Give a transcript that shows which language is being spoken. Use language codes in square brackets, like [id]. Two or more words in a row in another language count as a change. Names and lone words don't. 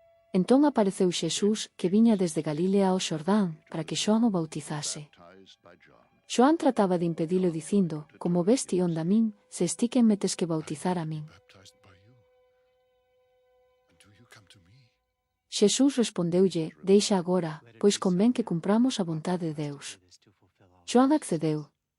[gl] Entón apareceu Xesús, que viña desde Galilea ao Xordán, para que Xoán o bautizase. [en] baptized by John. [gl] Xoán trataba de impedilo dicindo, como ves ti onda a min, se esti quen me tes que bautizar a min. [en] Baptized by you. And do you come to me? [gl] Xesús respondeulle, deixa agora, pois convén que cumpramos a vontade de Deus. Xoán accedeu.